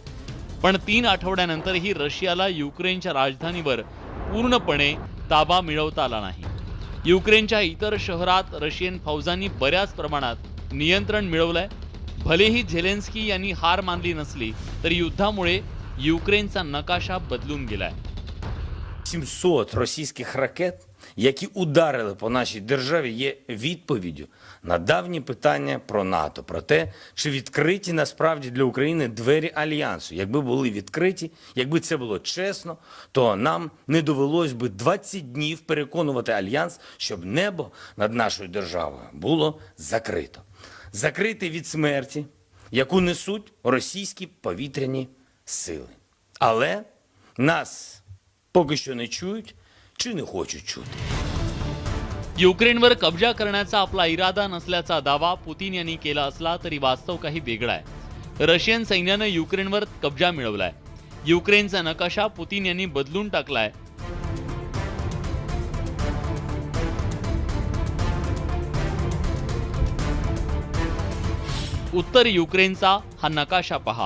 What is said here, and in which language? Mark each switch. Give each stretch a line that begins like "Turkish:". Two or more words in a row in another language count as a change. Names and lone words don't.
Marathi: पण 3 आठवड्यानंतरही रशियाला युक्रेनच्या राजधानीवर पूर्णपणे ताबा मिळवता आला नाही. युक्रेनच्या इतर शहरात रशियन फौजांनी बऱ्याच प्रमाणात नियंत्रण मिळवलंय. भलेही झेलेन्स्की यांनी हार मानली नसली तरी युद्धामुळे युक्रेनचा नकाशा बदलून गेलाय.
Ukrainian: 700 російських ракет, які ударили по нашій державі, є відповіддю на давні питання про НАТО, про те, чи відкриті насправді для України двері Альянсу. Якби були відкриті, якби це було чесно, то нам не довелось би 20 днів переконувати Альянс, щоб небо над нашою державою було закрито. Закрите від смерті, яку несуть російські повітряні сили. Але нас поки що не чують чи не хочуть чути.
Marathi: युक्रेनवर कब्जा करण्याचा आपला इरादा नसल्याचा दावा पुतीन यांनी केला असला तरी वास्तव काही वेगळा आहे. रशियन सैन्यानं युक्रेनवर कब्जा मिळवलाय. युक्रेनचा नकाशा पुतीन यांनी बदलून टाकलाय. उत्तर युक्रेनचा हा नकाशा पहा.